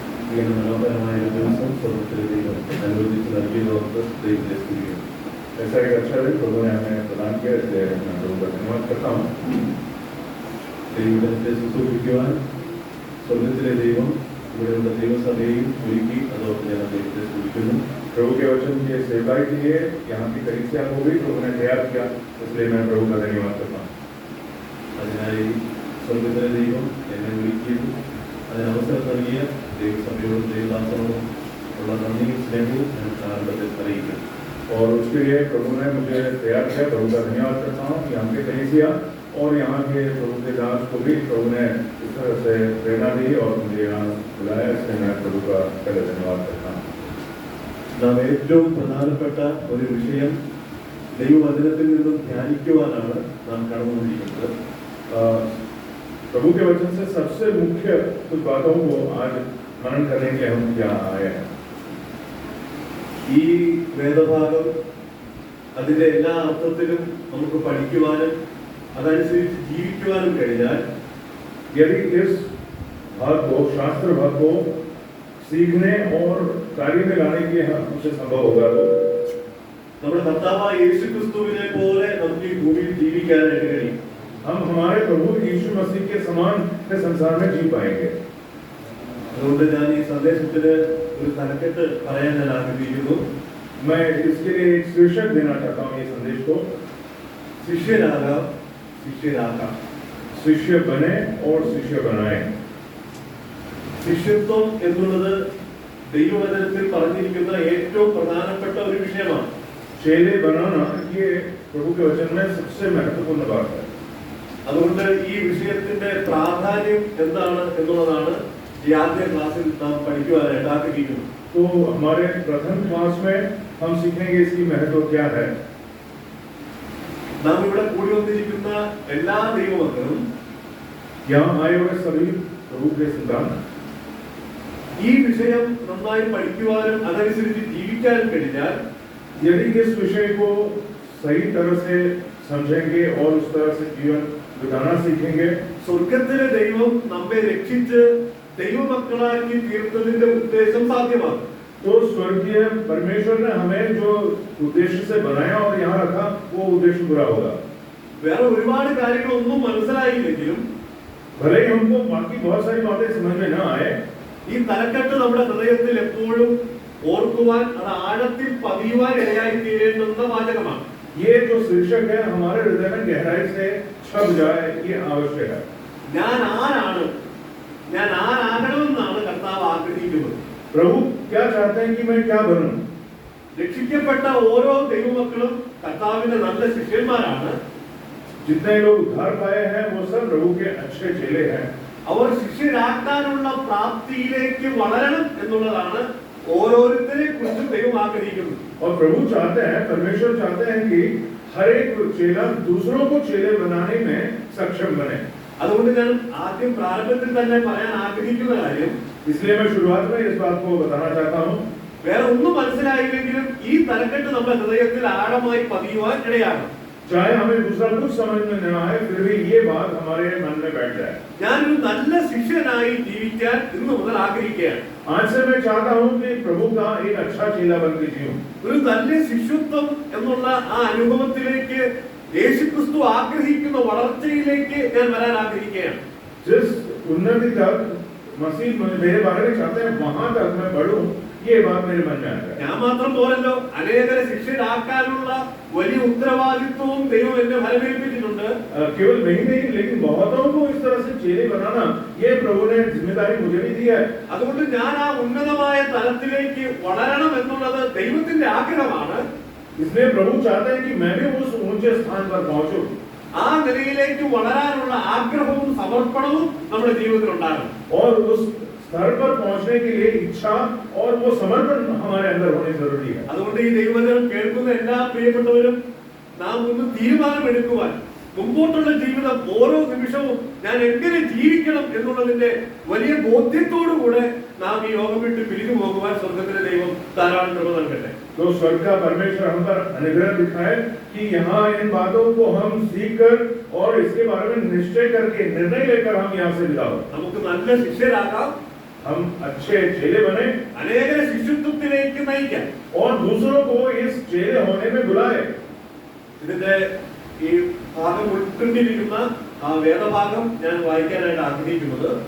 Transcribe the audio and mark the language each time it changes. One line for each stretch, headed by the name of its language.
Malayalam: मनोहरമായ ഒരു ദിവസം സ്വർഗ്ഗത്തിലെ ദൈവം അനുവദിച്ച് നൽകിയതോർത്ത് ദൈവത്തെ സ്തുതിക്കുന്നു।
Hindi: ऐसा एक अच्छा दिन प्रभु ने हमें प्रदान किया, इसलिए मैं प्रभु का धन्यवाद करता हूँ।
Malayalam: ദൈവത്തെ ശുശ്രൂഷിക്കുവാൻ സ്വർഗ്ഗത്തിലെ ദൈവം ഇവിടെയുള്ള ദൈവസഭയും ഒരുക്കി, അതോടൊപ്പം ഞാൻ ദൈവത്തെ സ്തുതിക്കുന്നു।
Hindi: प्रभु के वचन के सेवकाई के लिए यहाँ की कलीसिया को भी प्रभु ने तैयार किया, इसलिए मैं प्रभु का धन्यवाद करता हूँ।
Malayalam: അതിനായി സ്വർഗ്ഗത്തിലെ ദൈവം എന്നെ വിളിക്കുകയും അതിനവസരം നൽകിയ ദൈവസഭയോടും ദൈവദാസനോടും उള്ള നന്ദിയും സ്നേഹവും ഞാൻ ആരംഭത്തിൽ അറിയിക്കുന്നു।
Hindi: और उसके लिए प्रभु ने मुझे तैयार किया, प्रभु का धन्यवाद करता हूँ। यहाँ के कलीसिया और यहाँ के प्रभु के दास को भी प्रभु ने इस तरह से प्रेरणा दी और मुझे यहाँ बुलाया, इसलिए मैं प्रभु का पहले धन्यवाद करता हूँ।
Malayalam: നാം ഏറ്റവും പ്രധാനപ്പെട്ട ഒരു വിഷയം ദൈവവചനത്തിൽ നിന്നും ധ്യാനിക്കുവാനാണ് നാം കടന്നുകൊണ്ടിരിക്കുന്നത്।
Hindi: प्रभु के वचन से सबसे मुख्य कुछ बातों को आज मनन करने के हम यहाँ आए हैं।
Malayalam: ഈ വേദഭാഗം അതിന്റെ എല്ലാ അർത്ഥത്തിലും നമുക്ക് പഠിക്കുവാനും അതനുസരിച്ച് ജീവിക്കുവാനും കഴിഞ്ഞാൽ
Hindi: यदि इस भाग को, शास्त्र भाग को सीखने और कार्य में लाने के हमसे संभव होगा तो
Malayalam: നമ്മുടെ കർത്താവായ യേശുക്രിസ്തുവിനെ പോലെ നമുക്ക് ഈ ഭൂമിയിൽ ജീവിക്കാനായിട്ട് കഴിയും।
Hindi: हम हमारे प्रभु यीशु मसीह के समान के संसार में जी पाएंगे।
Malayalam: അതുകൊണ്ട് ഞാൻ ഈ സന്ദേശത്തിന് ഒരു തലക്കെട്ട് പറയാൻ ഞാൻ ആഗ്രഹിക്കുന്നു।
Hindi: मैं इसके लिए एक शीर्षक देना चाहता हूँ ये संदेश को, शिष्यरागाम शिष्यरागाम, शिष्य बने और शिष्य बनाए।
Malayalam: ശിഷ്യത്വം എന്നുള്ളത് ദൈവവചനത്തിൽ പറഞ്ഞിരിക്കുന്ന ഏറ്റവും പ്രധാനപ്പെട്ട ഒരു വിഷയമാണ്।
Hindi: चेले बनाना ये प्रभु के वचन में सबसे महत्वपूर्ण बात है।
Malayalam: അതുകൊണ്ട് ഈ വിഷയത്തിന്റെ പ്രാധാന്യം എന്താണ് എന്നുള്ളതാണ് ഈ ആദ്യ ക്ലാസ്സിൽ നാം പഠിക്കുവാനായിട്ട് ആഗ്രഹിക്കുന്നു।
Hindi: तो हमारे प्रथम क्लास में हम सीखेंगे इसकी महत्व क्या है।
Malayalam: നാം ഇവിടെ കൂടി വന്നിരിക്കുന്ന എല്ലാ ദൈവമക്കളും,
Hindi: यहाँ आए हुए सभी प्रभु के संतान
Malayalam: ഈ വിഷയം നന്നായി പഠിക്കുവാനും അതനുസരിച്ച് ജീവിക്കാനും കഴിഞ്ഞാൽ,
Hindi: यदि इस विषय को सही तरह से समझेंगे और उस तरह से जीवन बिताना सीखेंगे,
Malayalam: സ്വർഗ്ഗത്തിലെ ദൈവം നമ്മെ രക്ഷിച്ച് ദൈവമക്കളാക്കി തീർത്തതിന്റെ ഉദ്ദേശം സാധ്യമാകും।
Hindi: तो स्वर्गीय परमेश्वर ने हमें जो उद्देश्य से बनाया और यहाँ रखा, वो उद्देश्य पूरा होगा।
Malayalam: വേറെ ഒരുപാട് കാര്യങ്ങളൊന്നും മനസ്സിലായില്ലെങ്കിലും,
Hindi: भले ही हमको बाकी बहुत सारी बातें समझ में न आए,
Malayalam: ഈ തലക്കെട്ട് നമ്മുടെ ഹൃദയത്തിൽ എപ്പോഴും ഓർക്കുവാൻ, അത് ആഴത്തിൽ പതിയുവാൻ ഇടയായി തീരേണ്ടുന്ന വാചകമാണ്।
Hindi: ये जो शीर्षक है हमारे हृदय में गहराई से छप जाए, ये आवश्यक है।
Malayalam: ഞാൻ ആരാണ്, ഞാൻ ആരാകണമെന്നാണ് കർത്താവ് ആഗ്രഹിക്കുന്നത്।
Hindi: प्रभु क्या चाहते हैं कि मैं क्या बनूं।
Malayalam: രക്ഷിക്കപ്പെട്ട ഓരോ ദൈവമക്കളും കർത്താവിന്റെ നല്ല ശിഷ്യന്മാരാണ്।
Hindi: जितने लोग उद्धार पाए हैं वो सब प्रभु के अच्छे चेले हैं।
Malayalam: അവർ ശിഷ്യരാക്കാനുള്ള പ്രാപ്തിയിലേക്ക് വളരണം എന്നുള്ളതാണ് ഓരോരുത്തരെ കുറിച്ചും ദൈവം ആഗ്രഹിക്കുന്നത്।
Hindi: और प्रभु चाहते हैं, परमेश्वर चाहते हैं कि हर एक चेला दूसरों को चेले बनाने में सक्षम बने।
Malayalam: അതുകൊണ്ട് ഞാൻ ആദ്യം പ്രാരംഭത്തിൽ തന്നെ പറയാൻ ആഗ്രഹിക്കുന്ന കാര്യം,
Hindi: इसलिए मैं शुरुआत में इस बात को बताना चाहता हूँ,
Malayalam: വേറെ ഒന്നും മനസ്സിലായില്ലെങ്കിലും ഈ തലക്കെട്ട് നമ്മുടെ ഹൃദയത്തിൽ ആഴമായി പതിയുവാൻ ഇടയാകണം।
Hindi: चाहे हमें दूसरा कुछ समझ में न आए, फिर भी ये बात हमारे मन में बैठ जाए।
Malayalam: ഞാൻ ഒരു നല്ല ശിഷ്യനായി ജീവിക്കാൻ ഇന്നു മുതൽ ആഗ്രഹിക്കുകയാണ്।
Hindi: आज से मैं चाहता हूँ कि प्रभु का एक अच्छा चेला बनकर जीऊं।
Malayalam: ഒരു നല്ല ശിഷ്യത്വം എന്നുള്ള ആ അനുഭവത്തിലേക്ക്, യേശുക്രിസ്തു ആഗ്രഹിക്കുന്ന വളർച്ചയിലേക്ക് ഞാൻ വരാൻ ആഗ്രഹിക്കുകയാണ്।
Hindi: जिस उन्नति तक मसीह मेरे बारे में चाहते हैं, वहां तक मैं बढ़ूं, ये बात मेरे मन में आ गया।
Malayalam: ഞാൻ മാത്രം പോരല്ലോ, അനേകരെ ശിഷ്യരാക്കാനുള്ള വലിയ ഉത്തരവാദിത്വവും ദൈവം എന്നെ ഫലമേൽപ്പിച്ചിട്ടുണ്ട്।
Hindi: केवल मैं ही नहीं, लेकिन बहुतों को इस तरह से चेले बनाना, ये प्रभु ने जिम्मेदारी मुझे भी दी है।
Malayalam: അതുകൊണ്ട് ഞാൻ ആ ഉന്നതമായ തലത്തിലേക്ക് വളരണം എന്നുള്ളത് ദൈവത്തിന്റെ ആഗ്രഹമാണ്।
Hindi: इसलिए प्रभु चाहते हैं कि मैं भी उस ऊंचे स्थान पर पहुंचूं।
Malayalam: ആ നിലയിലേക്ക് വളരാനുള്ള ആഗ്രഹവും സമർപ്പണവും നമ്മുടെ ജീവിതത്തിൽ ഉണ്ടാകണം।
Hindi: और उस स्तर पर पहुंचने के लिए इच्छा और वो समर्पण हमारे अंदर होनी जरूरी है।
Malayalam: അതുകൊണ്ട് ഈ ദൈവവചനം കേൾക്കുന്ന എല്ലാ പ്രിയപ്പെട്ടവരും നാം ഒന്ന് തീരുമാനമെടുക്കുവാൻ, മുമ്പോട്ടുള്ള ജീവിതം ഓരോ നിമിഷവും ഞാൻ എങ്ങനെ ജീവിക്കണം എന്നുള്ളതിന്റെ വലിയ ബോധ്യത്തോടുകൂടെ നാം ഈ ലോകം വിട്ട് പിരിഞ്ഞു പോകുവാൻ സ്വർഗ്ഗത്തിലെ ദൈവം ധാരാളം കൃപ നൽകട്ടെ।
Hindi: तो स्वर्ग का परमेश्वर हम पर अनुग्रह दिखाए कि यहाँ इन बातों को हम सीख कर और इसके बारे में निश्चय करके निर्णय लेकर हम यहाँ से विदा हो।
Malayalam: നമുക്ക് നല്ല ശിഷ്യരാകാം,
Hindi: हम अच्छे चेले बने,
Malayalam: അനേകരെ ശിഷ്യത്വത്തിലേക്ക് നയിക്കാം,
Hindi: और दूसरों को इस चेले होने में बुलाए।
Malayalam: ഇതിന്റെ ഈ ഭാഗം ഉൾക്കൊണ്ടിരിക്കുന്ന ആ വേദഭാഗം ഞാൻ വായിക്കാനായിട്ട് ആഗ്രഹിക്കുന്നത്,